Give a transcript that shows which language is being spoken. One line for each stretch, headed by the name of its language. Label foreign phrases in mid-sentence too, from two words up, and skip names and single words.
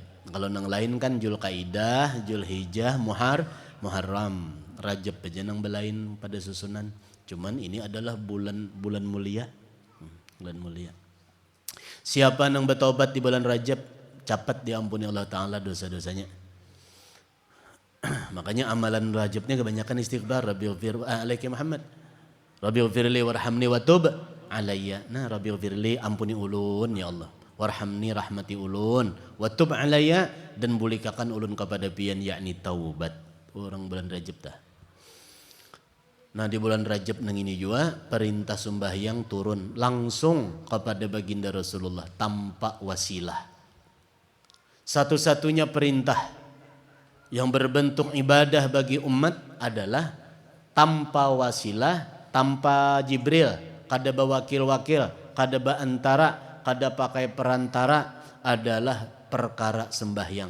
Indonesian: Kalau yang lain kan Zulkaidah, Zulhijjah, Muharram.
Banjar: Rajab aja nang belain pada susunan. Cuman ini adalah bulan mulia.
Indonesian: Bulan mulia. Siapa yang bertobat di bulan Rajab, cepat diampuni Allah Ta'ala dosa-dosanya. Makanya amalan Rajabnya kebanyakan istighfar.
Arabic: رب اغفر عليك محمد. رب اغفر لي وارحمني وتب علي.
Banjar: Nah, Rabbighfirli ampuni ulun ya Allah. Warhamni rahmati ulun.
Arabic: وتب علي
Banjar: dan bulikakan ulun kepada pian yakni taubat.
Indonesian: Orang bulan Rajab dah. Nah, di bulan Rajab nang ini juga perintah sembahyang turun langsung kepada baginda Rasulullah tanpa wasilah. Satu-satunya perintah yang berbentuk ibadah bagi umat adalah tanpa wasilah, tanpa Jibril, kada wakil-wakil, kada antara, kada pakai perantara, adalah perkara sembahyang.